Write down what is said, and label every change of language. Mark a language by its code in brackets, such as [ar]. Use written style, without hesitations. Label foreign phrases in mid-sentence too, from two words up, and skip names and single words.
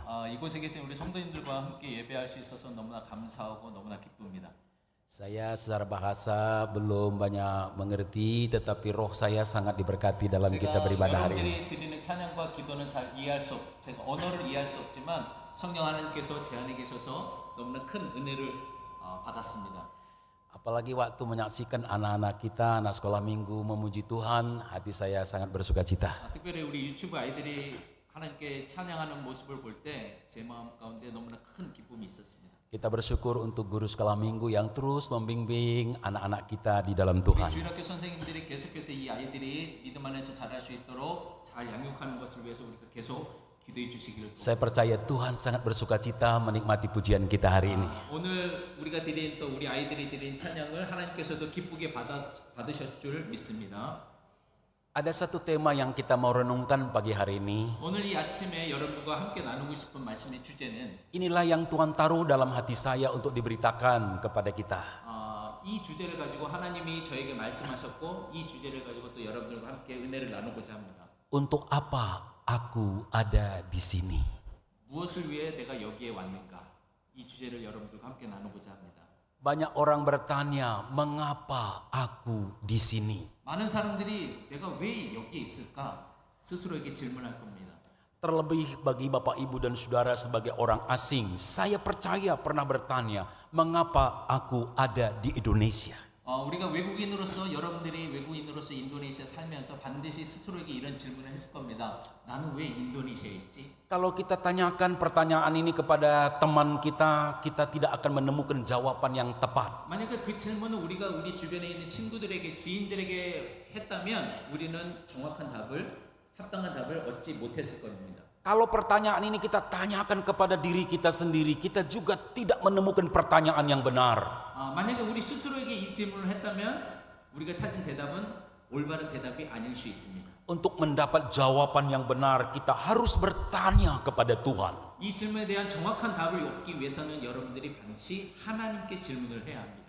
[ko] 이곳에 계신 우리 성도님들과 함께 예배할 수 있어서 너무나 감사하고 너무나 기쁩니다. [id] Saya secara bahasa belum banyak mengerti, tetapi roh saya sangat diberkati dalam kita [ko] 제가 [id] beribadah hari ini. [ko] 여러분들이 드리는 찬양과 기도는 잘 이해할 수 제가 언어를 이해할 수 없지만 성령 하나님께서 제 안에 계셔서 너무나 큰 은혜를 받았습니다. [id] Apalagi waktu menyaksikan anak-anak kita, anak sekolah minggu memuji Tuhan, hati saya sangat bersuka cita. [ko] 특별히 우리 유튜브 아이들이 하나님께 찬양하는 모습을 볼 때 제 마음 가운데 너무나 큰 기쁨이 있었습니다. [id] Kita bersyukur untuk guru sekolah minggu yang terus membimbing anak-anak kita di dalam [ko] 우리 [id] Tuhan. [ko] 주일학교 선생님들이 계속해서 이 아이들이 믿음 안에서 자랄 수 있도록 잘 양육하는 것을 위해서 우리가 계속 기도해 주시기를. [id] Saya percaya Tuhan sangat bersuka cita menikmati pujian kita hari ini. [ko] 오늘 우리가 드린 또 우리 아이들이 드린 찬양을 하나님께서도 기쁘게 받으셨을 줄 믿습니다. [id] Ada satu tema yang kita mau renungkan pagi hari ini. [ko] 오늘 이 아침에 여러분과 함께 나누고 싶은 말씀의 주제는 [id] Inilah yang Tuhan taruh dalam hati saya untuk diberitakan kepada kita. [ko] 이 주제를 가지고 하나님이 저에게 말씀하셨고 이 주제를 가지고 또 여러분들과 함께 은혜를 나누고자 합니다. [id] Untuk apa aku ada di sini? [ko] 무엇을 위해 내가 여기에 왔는가? 이 주제를 여러분들과 함께 나누고자 합니다. [id] Banyak orang bertanya, mengapa aku di sini? [ko] 많은 사람들이 내가 왜 여기에 있을까? 스스로에게 질문할 겁니다. [id] Terlebih bagi Bapak Ibu dan Saudara sebagai orang asing, saya percaya pernah bertanya, mengapa aku ada di Indonesia? [ko] 우리가 외국인으로서 여러분들이 외국인으로서 인도네시아 살면서 반드시 스스로에게 이런 질문을 했을 겁니다. 나는 왜 인도네시아에 있지? [id] Kalau kita tanyakan pertanyaan ini kepada teman kita, kita tidak akan menemukan jawaban yang tepat. [ko] 만약에 그 질문을 우리가 우리 주변에 있는 친구들에게 지인들에게 했다면 우리는 정확한 답을 합당한 답을 얻지 못했을 겁니다. [id] Kalau pertanyaan ini kita tanyakan kepada diri kita sendiri, kita juga tidak menemukan pertanyaan yang benar. [ko] 만약에 우리 스스로에게 이 질문을 했다면 우리가 찾은 대답은 올바른 대답이 아닐 수 있습니다. [id] Untuk mendapat jawaban yang benar, kita harus bertanya kepada Tuhan. [ko] 이 질문에 대한 정확한 답을 얻기 위해서는 여러분들이 반드시 하나님께 질문을 해야 합니다.